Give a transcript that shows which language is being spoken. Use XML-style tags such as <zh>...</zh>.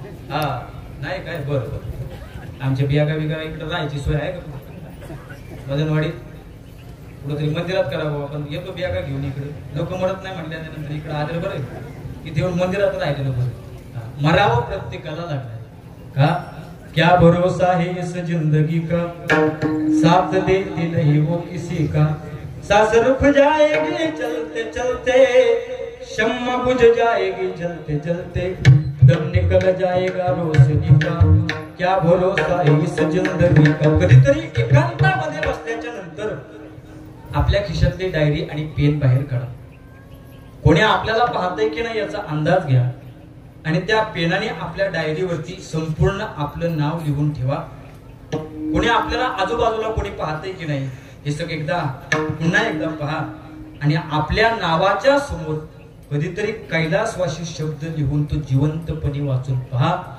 <mr>हा नाही काय, बरं बरं. आमच्या बियागा इकडे राहायची सोय आहे का वजनवाडीत? कुठंतरी मंदिरात करावं आपण. येतो बियागा घेऊन इकडे. लोक मरत नाही म्हटल्यानंतर इकडे आदर बरं की येऊन मंदिरात राहिलेलं बरं. मरावं प्रत्येकाला लागणार का?</mr> <hi>क्या भरोसा है इस जिंदगी का, साथ देती नहीं वो किसी का. सांस रुक जाएगी चलते चलते, शम्मा बुझ जाएगी जलते जलते, दम निकल जाएगा रोशनी का. क्या भरोसा है इस जिंदगी का.</hi> <mr>कधीतरी एकांतामध्ये बसल्याच्या नंतर आपल्या खिशातली डायरी आणि पेन बाहेर काढा. कोणी आपल्याला पाहतंय की नाही याचा अंदाज घ्या आणि त्या पेनाने आपल्या डायरीवरती संपूर्ण आपलं नाव लिहून ठेवा. कोणी आपल्याला आजूबाजूला कोणी पाहतंय की नाही हे सगळं पुन्हा एकदा पहा आणि आपल्या नावाच्या समोर कधीतरी कैलासवासी शब्द लिहून तो जिवंतपणे वाचून पहा.</mr>